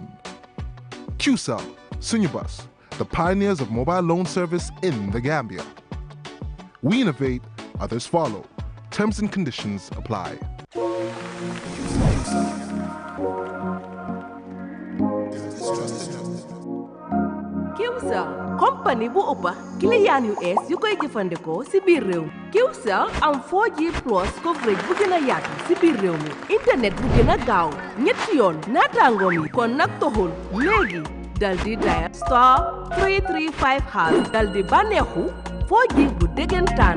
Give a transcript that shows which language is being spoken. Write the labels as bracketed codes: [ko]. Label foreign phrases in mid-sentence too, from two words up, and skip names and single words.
[en] QCell, Sunyabus, the pioneers of mobile loan service in the Gambia. We innovate, others follow. Terms and conditions apply. [wo] QCell company bu ëppa client yu ees yu koy jëfandikoo ci biir réew mi. QCell am [en] 4G plus coverage [wo] bu gën a yaatu ci biir réew mi, internet bu gën a gaaw ñetti yoon naataangoom yi kon nag toxul léegi dal di dial *335# dal di bànneexu 4G bu dëggantaan.